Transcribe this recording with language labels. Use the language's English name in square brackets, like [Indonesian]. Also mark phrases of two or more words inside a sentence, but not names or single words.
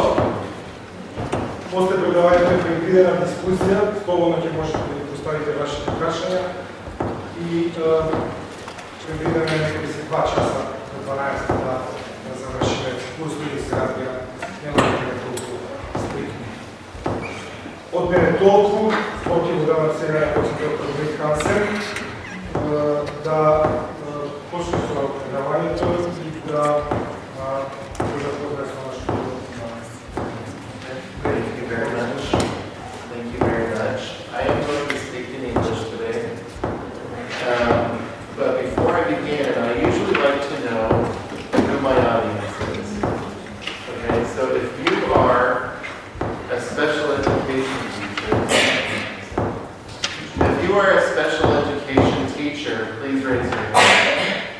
[Macedonian] После предавањето е предвидена дискусија, слободно ќе можете да ги поставите вашите прашања и предвидена е некаде 2 часа до 12 да завршиме курсот и сега нема да е толку стрикни. Од мене толку, ќе го давам сега на доктор Craig Hansen да почне со предавањето и да го запознае со нашето. [English] Thank you very much. I am going to speak in English today. But before I begin, I usually like to know who my audience is. Okay, so if you are a special education teacher, please raise your hand.